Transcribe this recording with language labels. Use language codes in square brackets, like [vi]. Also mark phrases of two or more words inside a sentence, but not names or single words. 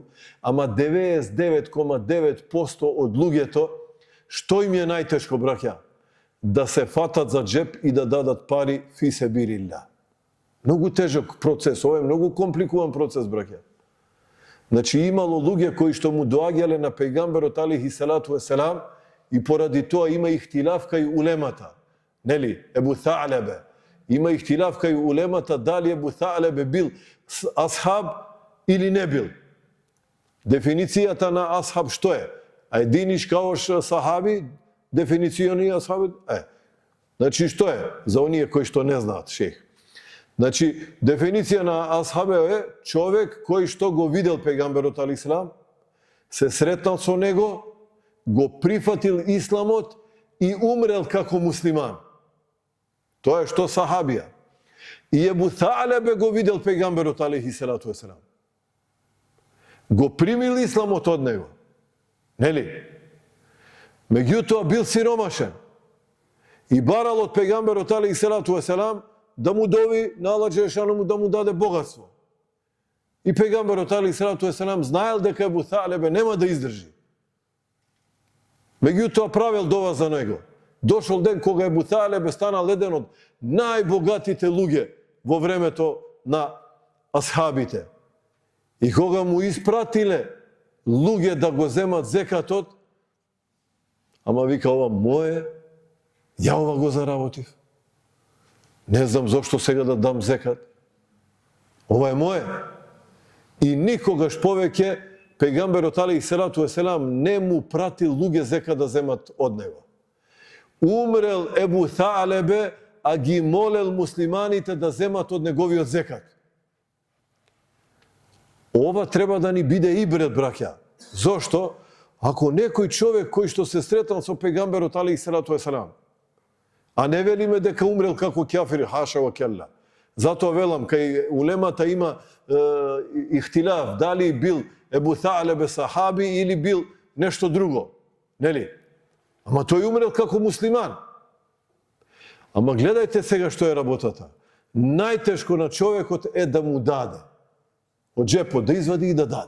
[mk] Ама 99,9% од луѓето, што им е најтешко, браќа? Да се фатат за джеп и да дадат пари [ar] في سبيل الله. [mk] Многу тежок процес, ова е многу компликуван процес, браќа. Значи, имало луѓе кои што му доаѓале на пејгамберот [ar] عليه الصلاة والسلام [mk] и поради тоа има ихтилаф кај улемата. Нели? Ебу Та'лебе. Има ихтилаф кај улемата дали Ебу Та'лебе бил асхаб или не бил. Дефиницијата на асхаб што е? [sq] A e dini kush është sahabi, definicioni i ashabit? [mk] Значи, што е? За оние кои што не знаат, шех. Значи, дефиниција на асхабе е човек кој што го видел пејгамберот [ar] عليه السلام, [mk] се сретнал со него, го прифатил исламот и умрел како муслиман. Тоа е што сахабија. И Ебу Та'лебе го видел пејгамберот [ar] عليه الصلاة والسلام. [mk] Го примил исламот од него. Нели? Меѓутоа бил сиромашен. И барал од пејгамберот [ar] عليه الصلاة والسلام [mk] да му дови на Аллах Джелешану да му даде богатство. И пејгамберот [ar] عليه الصلاة والسلام [mk] знаел дека Ебу Та'лебе нема да издржи. Меѓутоа правил дова за него. Дошол ден кога Ебу Та'лебе станал еден од најбогатите луѓе во времето на асхабите. И кога му испратиле луѓе да го земат зекатот, ама вика, ова моје, ја ова го заработив. Не знам зошто сега да дам зекат. Ова е моје. И никогаш повеќе пејгамберот [ar] عليه الصلاة والسلام [mk] не му пратил луѓе зека да земат од него. Умрел Ебу Та'лебе, а ги молел муслиманите да земат од неговиот зекат. Ова треба да ни биде ибрет, браќа. Зошто? Ако некој човек кој што се сретал со пејгамберот [ar] عليه الصلاة والسلام, [mk] а не велиме дека умрел како кафир, [ar] حاشا وكلا. [mk] Затоа велам, кај улемата има ихтилаф, дали бил Ебу Та'лебе сахаби или бил нешто друго. Нели? Ама тој умрел како муслиман. Ама гледајте сега што е работата. Најтешко на човекот е да му даде. Од джепот да извади и да даде.